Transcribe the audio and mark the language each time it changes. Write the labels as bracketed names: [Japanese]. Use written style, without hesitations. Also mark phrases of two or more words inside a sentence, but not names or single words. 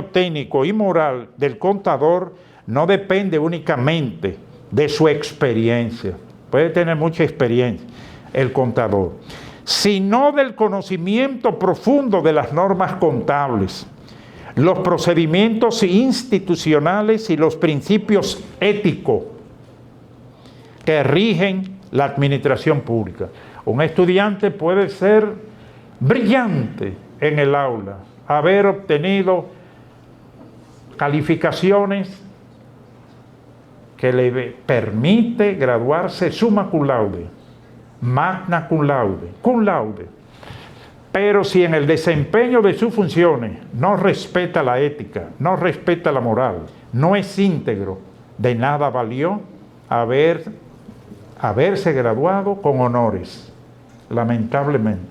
[Spanish] técnico y moral del contador no depende únicamente de su experiencia, puede tener mucha experiencia el contador, sino del conocimiento profundo de las normas contables, los procedimientos institucionales y los principios éticos que rigen la administración pública. Un estudiante puede ser brillante en el aula, haber obtenido calificaciones que le permite graduarse [Latin] summa cum laude, magna cum laude. [Spanish] Pero si en el desempeño de sus funciones no respeta la ética, no respeta la moral, no es íntegro, de nada valió haberse graduado con honores, lamentablemente.